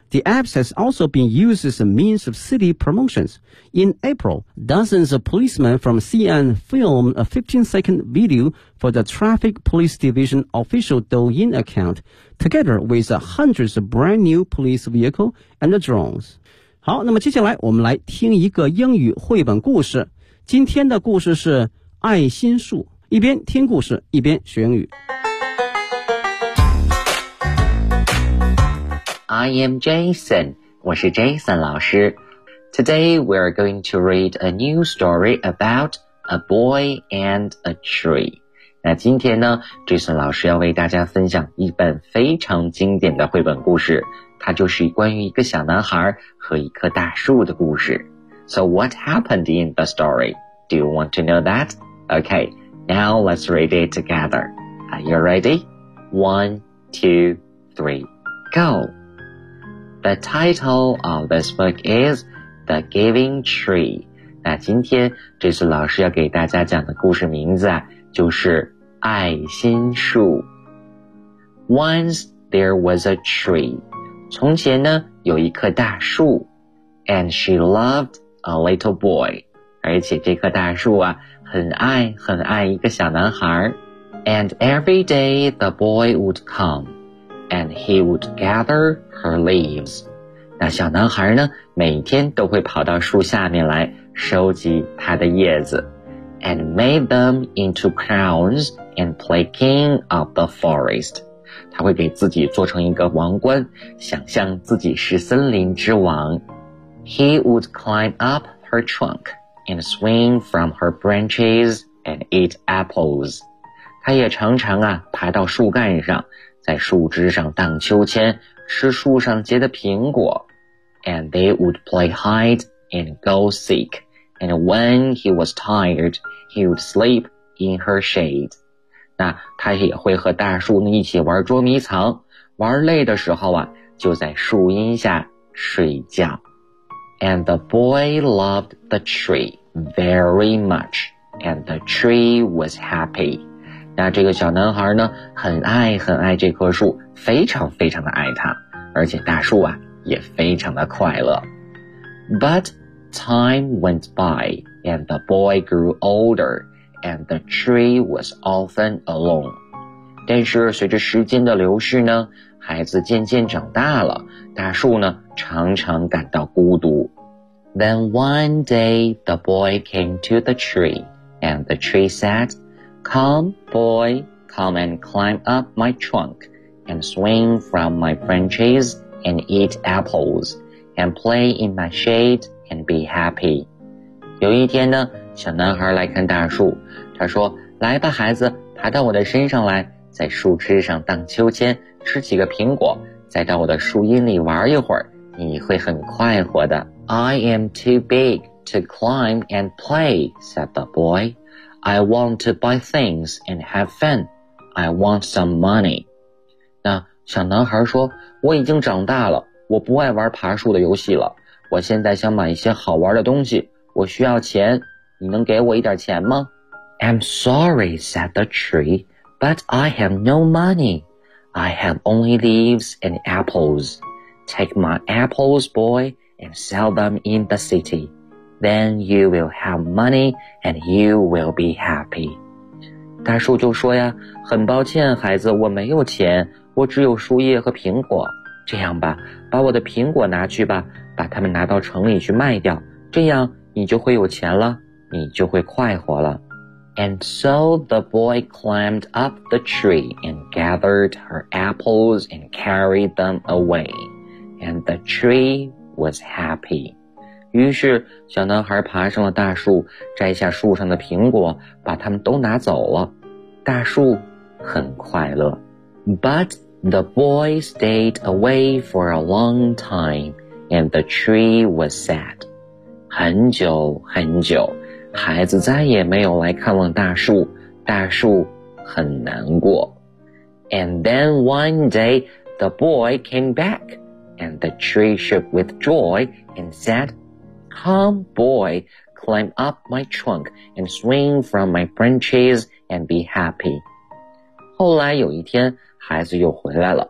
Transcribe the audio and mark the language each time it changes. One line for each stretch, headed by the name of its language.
English: The app has also been used as a means of city promotions. In April, dozens of policemen from CN filmed a 15-second video for the Traffic Police Division official Douyin account, together with hundreds of brand new police vehicles and drones.
Chinese: 好，那么接下来我们来听一个英语绘本故事。今天的故事是爱心树，一边听故事一边学英语。
English: I am Jason,
Chinese: 我是 Jason 老师。
English: Today we are going to read a new story about a boy and a tree。
Chinese: 那今天呢 Jason 老师要为大家分享一本非常经典的绘本故事，它就是关于一个小男孩和一棵大树的故事。
English: So what happened in the story? Do you want to know that? Okay, now let's read it together. Are you ready? 1, 2, 3, go! The title of this book is The Giving Tree.
Chinese: 那今天这次老师要给大家讲的故事名字啊，就是爱心树。
English: Once there was a tree.
Chinese: 从前呢，有一棵大树。
English: And she loved a little boy.
Chinese: 而且这棵大树啊，很爱很爱一个小男孩。
English: And every day the boy would come. And he would gather her leaves.
Chinese: 那小男孩呢，每天都会跑到树下面来收集他的叶子。
English: And made them into crowns and play king of the forest.
Chinese: 他会给自己做成一个王冠，想象自己是森林之王。
English: He would climb up her trunk and swing from her branches and eat apples.
Chinese: 他也常常啊爬到树干上，在树枝上荡秋千，吃树上结的苹果。
English: And they would play hide and go seek. And when he was tired, he would sleep in her shade.
Chinese: 那他也会和大树一起玩捉迷藏，玩累的时候啊，就在树荫下睡觉。
English: And the boy loved the tree very much, and the tree was happy.
Chinese: 那这个小男孩呢，很爱很爱这棵树，非常非常的爱它，而且大树啊，也非常的快乐。
English: But time went by, and the boy grew older. And the tree was often alone.
Chinese: 但是随着时间的流逝呢，孩子渐渐长大了，大树呢常常感到孤独。
English: Then one day the boy came to the tree, and the tree said, Come, boy, come and climb up my trunk, and swing from my branches, and eat apples, and play in my shade, and be happy.
Chinese: 有一天呢，小男孩来看大树，他说，来吧孩子，爬到我的身上来，在树枝上荡秋千，吃几个苹果，再到我的树荫里玩一会儿，你会很快活的。
English: I am too big to climb and play, said the boy. I want to buy things and have fun. I want some money.
Chinese: 那小男孩说，我已经长大了，我不爱玩爬树的游戏了，我现在想买一些好玩的东西，我需要钱。你能给我一点钱吗?
English: I'm sorry, said the tree, but I have no money. I have only leaves and apples. Take my apples, boy, and sell them in the city. Then you will have money and you will be happy.
Chinese: 大树就说呀，很抱歉孩子，我没有钱，我只有树叶和苹果。这样吧，把我的苹果拿去吧，把它们拿到城里去卖掉，这样你就会有钱了。你就会快活了。
English: And so the boy climbed up the tree and gathered her apples and carried them away. And the tree was happy.
Chinese: 于是小男孩爬上了大树，摘下树上的苹果，把它们都拿走了。大树很快乐。 But the boy stayed away for a long time and the tree was sad. 很久很久。孩子再也没有来看望大树，大树很难过。
English: And then one day, the boy came back, and the tree shook with joy and said, Come, boy, climb up my trunk and swing from my branches and be happy.
Chinese: 后来有一天，孩子又回来了。